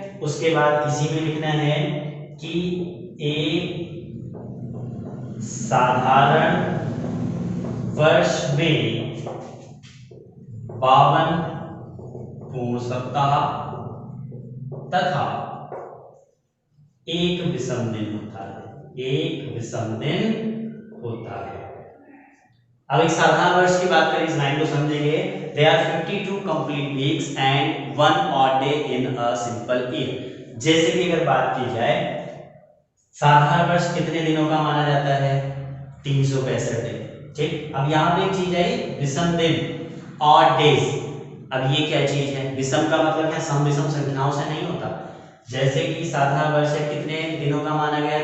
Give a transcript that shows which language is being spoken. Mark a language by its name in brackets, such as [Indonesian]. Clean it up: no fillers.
[Hindi] उसके बाद इसी में लिखना है कि एक साधारण वर्ष में 52 पूर्ण सप्ताह तथा एक विषम दिन होता है, एक विषम दिन होता है। अब एक साधारण वर्ष की बात करें, इस लाइन को समझेंगे। [English] There are 52 complete weeks and 1 odd day in a simple year। [Hindi] जैसे कि अगर बात की जाए साधारण वर्ष कितने दिनों का माना जाता है, 365 दिन, ठीक, अब यहाँ पे एक चीज आई विषम दिन, ऑड डेज। अब ये क्या चीज है? विषम का मतलब है सम विषम संख्याओं से नहीं होता। जैसे कि साधारण वर्ष है, कितने दिनों का माना गया?